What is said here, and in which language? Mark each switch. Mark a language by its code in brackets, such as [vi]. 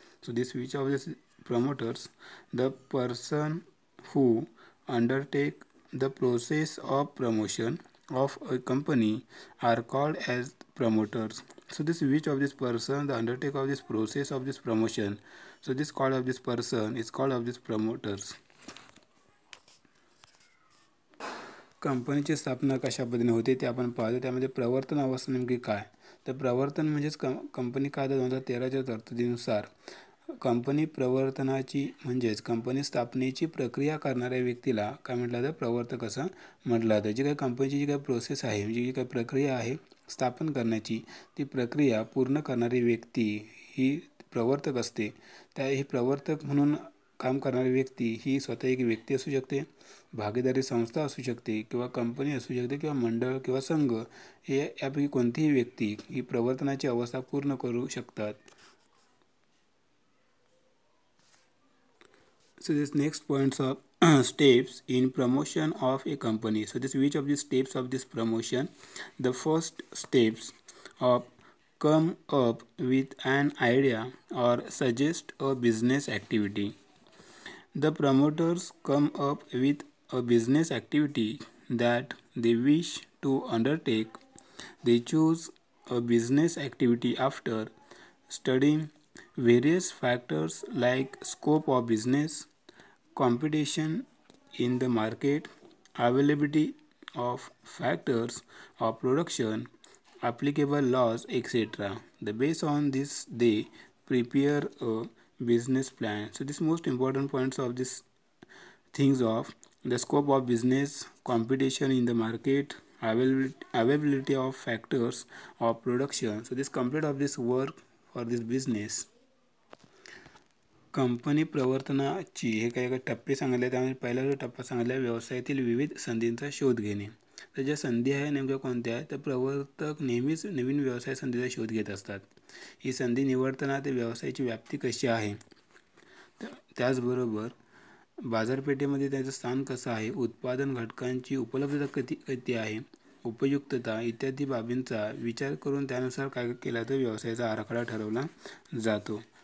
[en] So this which of these promoters? The person who undertake the process of promotion of a company are called as promoters. So this which of this person the undertake of this process of this promotion, so this call of this person is called of this promoters. [mr] कंपनीची स्थापना कशा पद्धतीने होते ते आपण पाहतो. त्यामध्ये प्रवर्तन अवस्था नेमकी काय? तर प्रवर्तन म्हणजेच कंपनी कायदा 2013च्या तरतुदीनुसार कंपनी प्रवर्तनाची म्हणजेच कंपनी स्थापनेची प्रक्रिया करणाऱ्या व्यक्तीला काय म्हटलं जातं? प्रवर्तक असं म्हटलं जातं. जी काही कंपनीची जी काही प्रोसेस आहे, म्हणजे जी काही प्रक्रिया आहे स्थापन करण्याची, ती प्रक्रिया पूर्ण करणारी व्यक्ती ही प्रवर्तक असते. ही प्रवर्तक म्हणून काम करणारी व्यक्ती ही स्वतः एक व्यक्ती असू शकते, भागीदारी संस्था असू शकते, किंवा कंपनी असू शकते, किंवा मंडळ किंवा संघ, हे यापैकी कोणतीही व्यक्ती ही प्रवर्तनाची अवस्था पूर्ण करू शकतात. [en] So this next points of steps in promotion of a company. So this which of the steps of this promotion? The first steps of come up with an idea or suggest a business activity. The promoters come up with a business activity that they wish to undertake. They choose a business activity after studying various factors like scope of business, competition in the market, availability of factors of production, applicable laws, etc. Based on this, they prepare a business plan. So this most important points of this things of the scope of business, competition in the market, availability of factors of production. So this complete of this work for this business. [mr] Company प्रवर्तनाची हे काही टप्पे सांगितले. त्यामध्ये पहिला जो टप्पा सांगितला व्यवसायातील विविध संधींचा शोध घेणे. तर ज्या संधी आहे नेमक्या कोणत्या आहेत? तर प्रवर्तक नेहमीच नवीन व्यवसाय संधीचा शोध घेत असतात. ही संधी निवडताना ते व्यवसायाची व्याप्ती कशी आहे, त्याचबरोबर बाजारपेठेमध्ये त्याचं स्थान कसं आहे, उत्पादन घटकांची उपलब्धता किती आहे, उपयुक्तता इत्यादी बाबींचा विचार करून त्यानुसार काय केला तर व्यवसायाचा आराखडा ठरवला जातो.